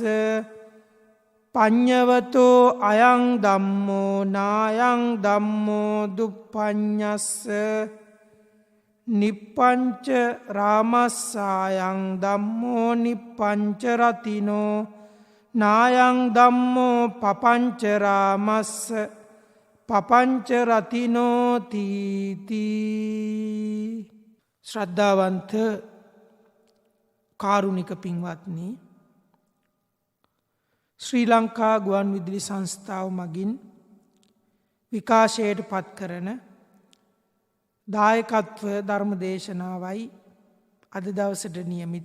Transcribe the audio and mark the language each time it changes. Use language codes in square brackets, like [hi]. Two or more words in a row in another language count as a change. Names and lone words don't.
[pi] පඤ්ඤවතෝ අයං ධම්මෝ නායං ධම්මෝ දුප්පඤ්ඤස්ස නිප්පංච රාමස්සායං ධම්මෝ නිප්පංච රතිනෝ නායං ධම්මෝ පපංච රාමස්ස පපංච රතිනෝ තීති. [si] ශ්‍රද්ධාවන්ත කාරුණික පින්වත්නි, ශ්‍රී ලංකා ගුවන් විදුලි සංස්ථාව මගින් විකාශයට පත් කරන දායකත්ව ධර්ම දේශනාවයි අද දවසට නියමිත.